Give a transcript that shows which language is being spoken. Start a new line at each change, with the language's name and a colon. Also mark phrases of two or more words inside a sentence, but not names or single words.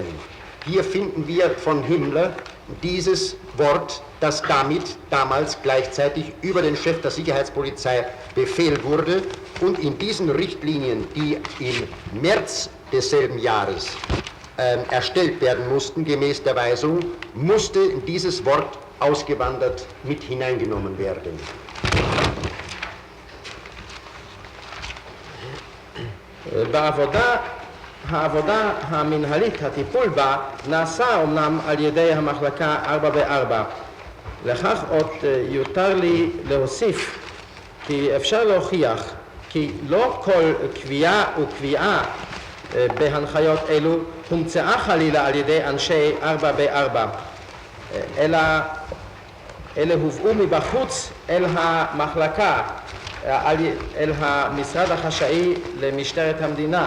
German: Hier finden wir von Himmler dieses Wort, das damit damals gleichzeitig über den Chef der Sicherheitspolizei befehlt wurde. Und in diesen Richtlinien, die im März desselben Jahres erstellt werden mussten, gemäß der Weisung, musste dieses Wort ausgewandert mit hineingenommen werden.
Hebrew: העבודה המנהלית, הטיפול בה, נעשה אומנם על ידי המחלקה 4/4. לכך עוד יותר לי להוסיף כי אפשר להוכיח כי לא כל קביעה וקביעה בהנחיות אלו הומצאה חלילה על ידי אנשי 4/4, אלה הובאו מבחוץ אל המחלקה, אל המשרד החשאי למשטרת המדינה.